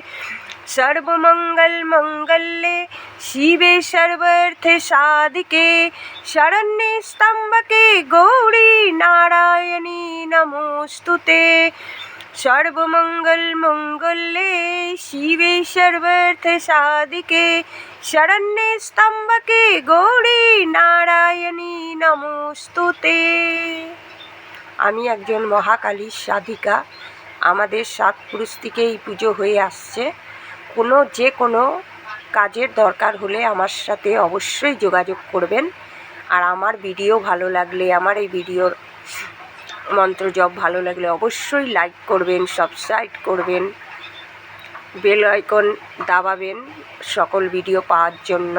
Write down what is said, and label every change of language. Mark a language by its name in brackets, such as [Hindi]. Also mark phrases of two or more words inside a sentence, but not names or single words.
[Sanskrit] सर्वमंगल मंगल्ये शिवे सर्वार्थ साधिके शरण्ये त्र्यंबके गौरी नारायणी नमोस्तुते। सर्वमंगल मंगल्ये शिवे सर्वार्थ साधिके शरण्ये त्र्यंबके गौरी नारायणी नमोस्तुते। [Bangla] আমি একজন মহাকালীর সাধিকা। আমাদের 7 পুরুষ থেকেই পুজো হয়ে আসছে। যে কোনো কাজের দরকার হলে আমার সাথে অবশ্যই যোগাযোগ করবেন। আর আমার ভিডিও ভালো লাগলে, আমার এই ভিডিওর মন্ত্র জপ ভালো লাগলে অবশ্যই লাইক করবেন, সাবস্ক্রাইব করবেন, [English] bell icon [Bangla] দাবাবেন সকল ভিডিও পাওয়ার জন্য।